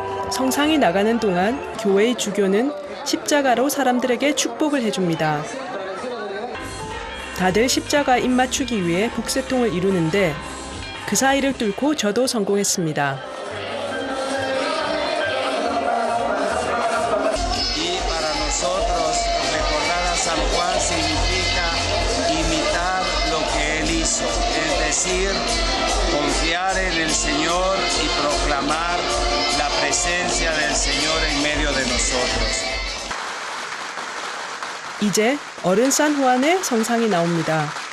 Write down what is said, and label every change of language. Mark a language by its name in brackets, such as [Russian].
[Korean] 성상이 나가는 동안 교회의 주교는 십자가로 사람들에게 축복을 해줍니다. 다들 십자가 입맞추기 위해 북새통을 이루는데 그 사이를 뚫고 저도 성공했습니다. [Spanish] Y para nosotros recordar a San Juan significa imitar lo que él hizo, es decir, confiar en el Señor y proclamar la presencia del Señor en medio de nosotros. [Korean] 이제 어른 산후안의 성상이 나옵니다.